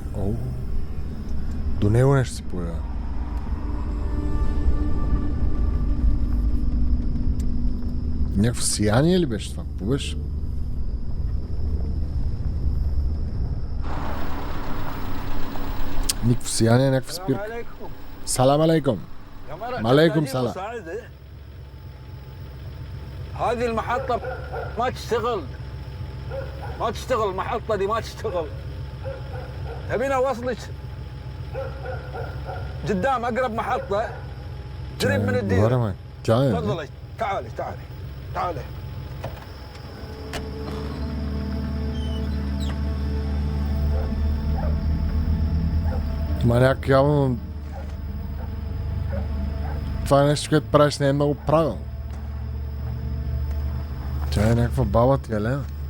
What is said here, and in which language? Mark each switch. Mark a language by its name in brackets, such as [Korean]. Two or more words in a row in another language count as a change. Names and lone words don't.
[Bulgarian] До него нещо се появи. Някакво сияние ли беше това? Какво беше? Никакво сияние, някаква спирка. [Arabic] سلام عليكم. عليكم سلام. هذه المحطة ما تشتغل المحطة دي ما تشتغل تبينا اوصلك قدام اقرب محطة قريب من الدير تفضلي تعالي [Bulgarian] Маняк явно това е нещо, което правиш не е много правилно. Тя е някаква баба ти, Елена.